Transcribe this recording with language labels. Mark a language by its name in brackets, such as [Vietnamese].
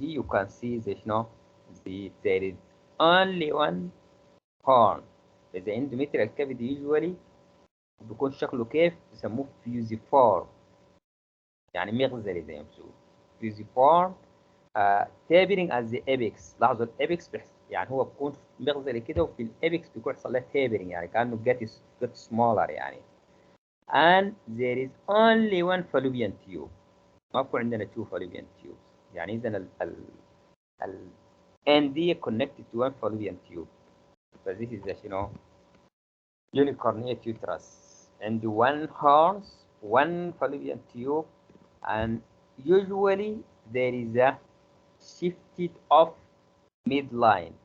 [English] You can see this, there is only one horn. The endometrial cavity usually [Arabic] بيكون شكله كيف؟ بيسموه [English] fusiform, [Arabic] يعني مغزلي زي ما بيقولوا [English] Fusiform tapering as the apex. [Arabic] لاحظوا الايبكس يعني هو بيكون مغزلي كده، وفي الايبكس بيكون يحصل له تابرينج يعني كانه جت سمولر يعني. [English] and there is only one fallopian tube. [Arabic] ما بيكون عندنا [English] two fallopian tubes. [Arabic] يعني اذا ال [English] end [Arabic] دي [English] connected to one fallopian tube. فthis is the unicornuate uterus and one horns, one fallopian tube, and usually there is a shifted off midline.